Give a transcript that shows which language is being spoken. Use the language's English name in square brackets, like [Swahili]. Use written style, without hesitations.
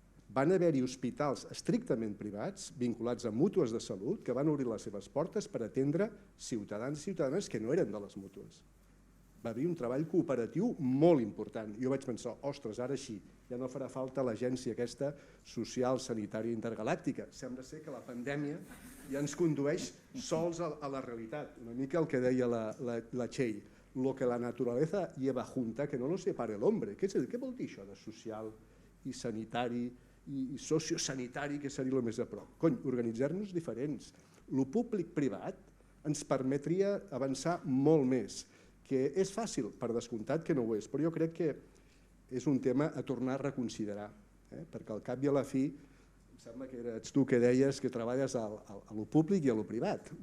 [Catalan] Van haver-hi hospitals estrictament privats, vinculats a mútues de salut, que van obrir les seves portes per atendre ciutadans i ciutadanes que no eren de les mútues. Va haver un treball cooperatiu molt important. Jo vaig pensar, ostres, ara sí, ja no farà falta l'agència aquesta social sanitària intergalàctica. Sembla ser que la pandèmia ja ens condueix sols a la realitat. Una mica el que deia la Txell. [Spanish] Lo que la naturaleza lleva junta, que no lo separe el hombre. [Catalan] Què vol dir això de social i sanitari i sociosanitari, que seria el més a prop? Cony, organitzar-nos diferents. Lo públic-privat ens permetria avançar molt més, que és fàcil, per descomptat que no ho és, però jo crec que és un tema a tornar a reconsiderar, perquè al cap i a la fi, em sembla que ets tu que deies que treballes a lo públic i a lo privat.